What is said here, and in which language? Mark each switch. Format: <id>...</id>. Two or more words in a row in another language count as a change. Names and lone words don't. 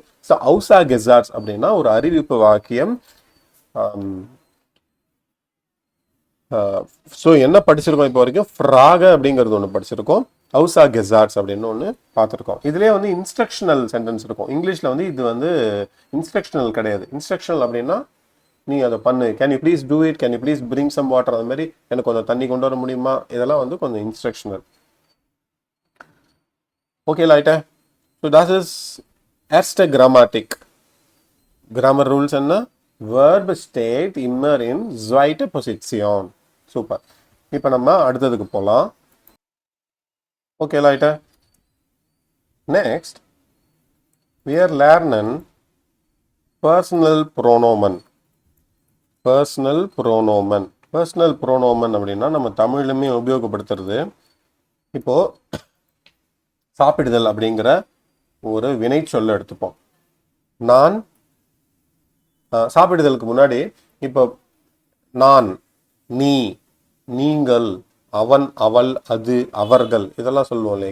<ta>ஸோ</ta> <de>Aussage Satz</de> <ta>அப்படின்னா ஒரு அறிவிப்பு வாக்கியம். ஸோ என்ன படிச்சிருக்கோம் இப்போ வரைக்கும்? ஃப்ராக அப்படிங்கிறது ஒன்று படிச்சிருக்கோம்,</ta> <de>Aussage Satz</de> <ta>அப்படின்னு ஒன்று பார்த்துருக்கோம். இதுலேயே வந்து</ta> <en>instructional sentence</en> <ta>இருக்கும். இங்கிலீஷில் வந்து இது வந்து இன்ஸ்ட்ரக்ஷனல் கிடையாது. இன்ஸ்ட்ரக்ஷனல் அப்படின்னா நீ அதை பண்ணு,</ta> <en>can you please do it, can you please bring some water,</en> <ta>அந்த மாதிரி எனக்கு கொஞ்சம் தண்ணி கொண்டு வர முடியுமா, இதெல்லாம் வந்து கொஞ்சம் இன்ஸ்ட்ரக்ஷனல். ஓகே லைட்டா?</ta> <en>so that is</en> <de>erste Grammatik.</de> <en>grammar rules</en> <de>என்ன? verb state immer in zweite Position.</de> <ta>சூப்பர். இப்போ நம்ம அடுத்ததுக்கு போகலாம். ஓகே லைட்டா?</ta> <en>next we are learning personal pronomen.</en> <de>Personal Pronomen. Personal Pronomen</de> <ta>அப்படின்னா நம்ம தமிழ்லையுமே உபயோகப்படுத்துறது. இப்போ சாப்பிடுதல் அப்படிங்கிற ஒரு வினை சொல்ல எடுத்துப்போம். நான் சாப்பிடுதலுக்கு முன்னாடி இப்போ நான், நீ, நீங்கள், அவன், அவள், அது, அவர்கள், இதெல்லாம் சொல்லுவோம் இல்லையா?</ta>